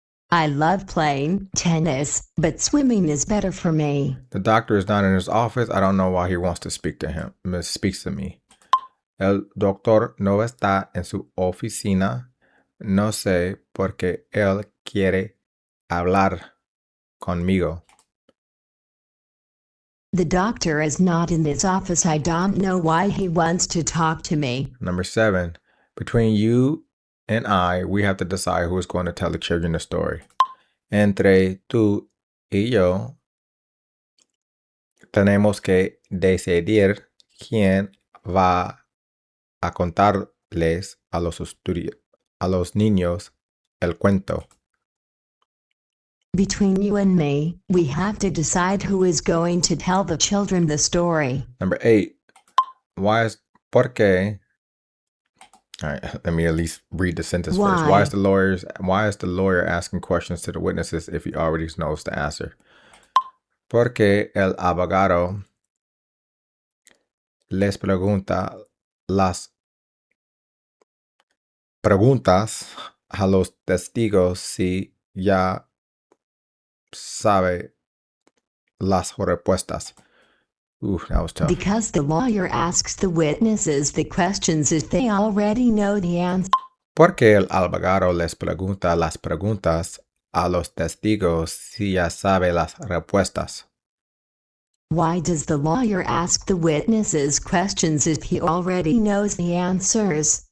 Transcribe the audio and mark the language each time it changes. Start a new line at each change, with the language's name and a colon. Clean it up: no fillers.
English: I love playing tennis, but swimming is better for me. The doctor is not in his office. I don't know why he wants to speak to him. Speaks to me.
Spanish: El doctor no está en su oficina. No sé por qué él quiere hablar conmigo.
English: The doctor is not in this office. I don't know why he wants to talk to me. Number 7. Between you and I, we have to decide who is going to tell the children the story.
Spanish: Entre tú y yo, tenemos que decidir quién va a contarles a los niños el cuento.
English: Between you and me, we have to decide who is going to tell the children the story. Number 8.
Spanish: Por qué?
English: All right, let me at least read the sentence first. Why is the lawyer asking questions to the witnesses if he already knows the answer?
Spanish: Porque el abogado les pregunta las preguntas a los testigos si ya sabe las respuestas.
English: Ooh, that was tough. Because the lawyer asks the witnesses the questions if they already know the answer.
Spanish: Porque el abogado les pregunta las preguntas a los testigos si ya sabe las respuestas.
English: Why does the lawyer ask the witnesses questions if he already knows the answers?